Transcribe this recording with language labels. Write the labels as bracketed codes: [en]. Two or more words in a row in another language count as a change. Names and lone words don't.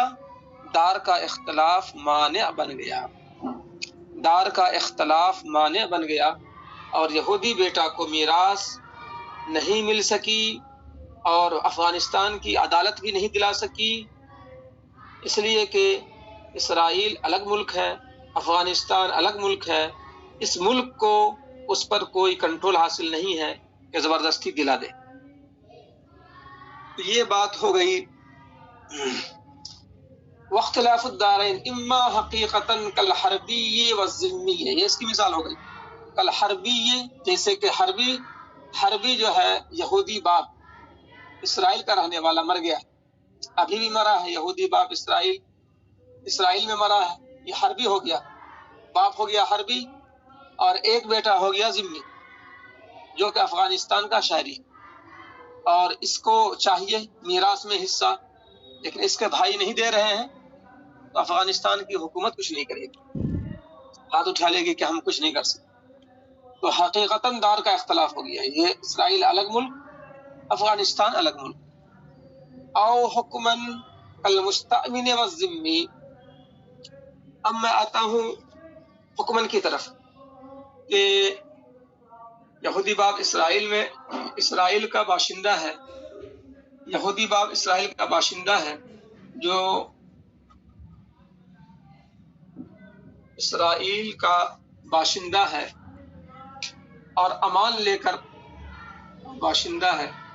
[ur] دار کا اختلاف مانع بن گیا اور یہودی بیٹا کو میراث نہیں مل سکی اور افغانستان کی عدالت بھی نہیں دلا سکی، اس لیے کہ اسرائیل الگ ملک ہے، افغانستان الگ ملک ہے، اس ملک کو اس پر کوئی کنٹرول حاصل نہیں ہے کہ زبردستی دلا دے۔ تو یہ بات ہو گئی۔ [ar] واختلاف الدارین اما حقیقتاً کالحربی والذمی، [ur] یہ اس کی مثال ہو گئی۔ کالحربی، جیسے کہ حربی جو ہے یہودی باپ اسرائیل کا رہنے والا مر گیا، ابھی بھی مرا ہے، یہودی باپ اسرائیل میں مرا ہے، یہ حربی ہو گیا، باپ ہو گیا حربی، اور ایک بیٹا ہو گیا ذمی جو کہ افغانستان کا شہری، اور اس کو چاہیے میراث میں حصہ، لیکن اس کے بھائی نہیں دے رہے ہیں تو افغانستان کی حکومت کچھ نہیں کرے گی، ہاتھ اٹھا لے گی کہ ہم کچھ نہیں کر سکتے۔ تو حقیقتاً دار کا اختلاف ہو گیا، یہ اسرائیل الگ ملک، افغانستان الگ ملک۔ [ar] او حکمن المستأمن والذمی، [ur] اب میں آتا ہوں حکمن کی طرف کہ یہودی باپ اسرائیل میں، اسرائیل کا باشندہ ہے، یہودی باپ اسرائیل کا باشندہ ہے جو اسرائیل کا باشندہ ہے اور امان لے کر باشندہ ہے